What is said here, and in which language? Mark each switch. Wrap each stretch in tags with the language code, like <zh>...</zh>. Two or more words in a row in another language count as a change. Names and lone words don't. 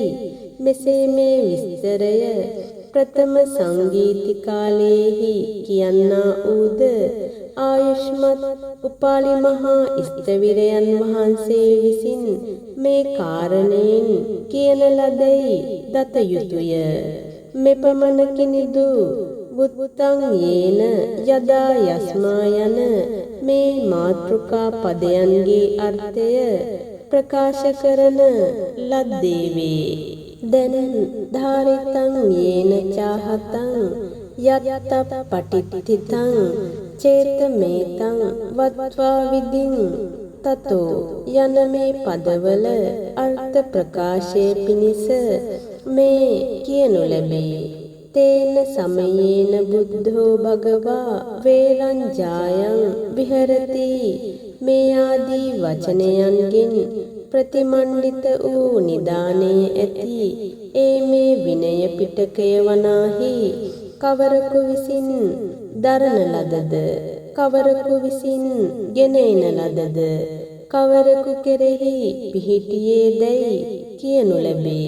<si>මෙසේ මේ විස්තරය ප්‍රථම සංගීතිකාලේහි කියන්නා ඌද ආයුෂ්මත් උපාලි මහා ස්ථවිරයන් වහන්සේ විසින් මේ කාරණයෙන් කියන ලදයි දත යුතුය. මෙපමණකිනිදු</si> <pi>වුත්තං යේන යදා යස්මා</pi> <si>යන මේ මාතෘකා පදයන්ගේ අර්ථය ප්‍රකාශ කරන ලද්දේ වේ. දැන්</si> <pi>ධාරිතං යේන චාහතං යත්ත පටිත්තිතං චේතමේතං වත්වා විදින් තතෝ</pi> <si>යන මේ පදවල අර්ථ ප්‍රකාශය පිණිස මේ කියනු ලැබේ.</si> <pi>තේන සමයේන බුද්ධෝ භගවා වේරංජායන් විහෙරති</pi> <si>මේ ආදී වචනයන්ගෙන් ප්‍රතිමණ්ඩිත වූ නිදානයේ ඇති ඒ මේ විනය පිටකය වනාහි කවරකු විසින් දරන ලදද කවරකු විසින් ගෙන එන ලදද කවරකු කෙරෙහි පිහිටියේ දැයි කියනු ලැබේ.</si>